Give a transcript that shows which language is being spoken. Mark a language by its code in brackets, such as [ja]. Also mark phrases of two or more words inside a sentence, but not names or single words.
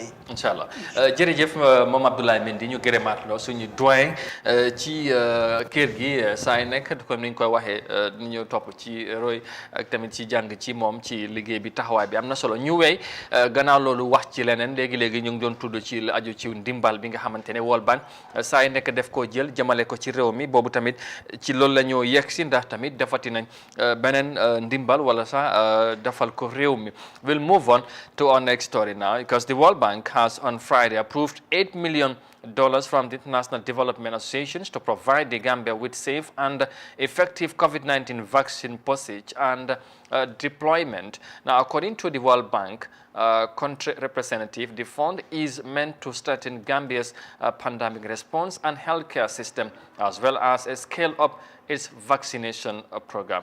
[wo] incha allah jërëjëf moom Abdoulaye Mendy ñu gërëmaat la suñu doyen ci kër gi saa yu nekk comme ni ñu koy waxee ñu topp ci roy ak tamit ci jàng ci moom ci liggéey bi taxawaay bi am na solo ñu wey gannaaw loolu wax ci leneen léegi-léegi ñu ngi doon tudd ci lu aju ci ndimbal bi nga xamante ne World Bank saa yu nekk def koo jël jëmale ko ci réew mi boobu tamit ci loolu la ñoo yegg si ndax tamit defati nañ beneen ndimbal wala sax defal ko réew mi. [en] We'll move on to our next story now because the World Bank has on Friday approved $8 million from the International Development Associations to provide the Gambia with safe and effective COVID-19 vaccine posage and deployment. Now, according to the World Bank country representative, the fund is meant to strengthen Gambia's pandemic response and healthcare system, as well as scale up its vaccination program.